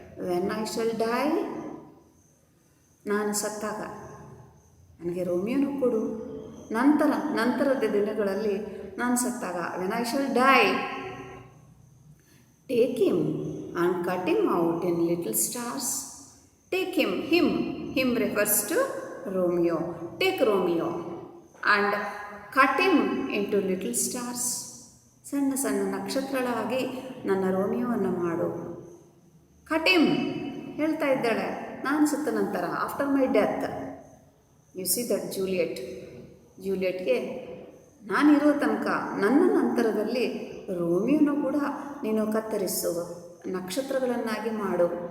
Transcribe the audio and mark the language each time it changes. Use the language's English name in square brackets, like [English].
[English] when I shall die, [Kannada] ನಾನು ಸತ್ತಾಗ ನನಗೆ ರೋಮಿಯೋನ ಕೊಡು. ನಂತರದ ದಿನಗಳಲ್ಲಿ ನಾನು ಸತ್ತಾಗ, [English] When I shall die, take him and cut him out in little stars. Take him refers to Romeo. Take Romeo and cut him into little stars. [Kannada] ಸಣ್ಣ ಸಣ್ಣ ನಕ್ಷತ್ರಗಳಾಗಿ ನನ್ನ ರೋಮಿಯೋವನ್ನು ಮಾಡು. ಕಟ್ ಹಿಮ್ ಹೇಳ್ತಾ ಇದ್ದಾಳೆ, ನಾನು ಸತ್ತ ನಂತರ, [English] After my death. You see that [Kannada] ಜೂಲಿಯೆಟ್ಗೆ ನಾನಿರೋ ತನಕ, ನನ್ನ ನಂತರದಲ್ಲಿ ರೋಮಿಯೋನು ಕೂಡ ನೀನು ಕತ್ತರಿಸು, ನಕ್ಷತ್ರಗಳನ್ನಾಗಿ ಮಾಡು.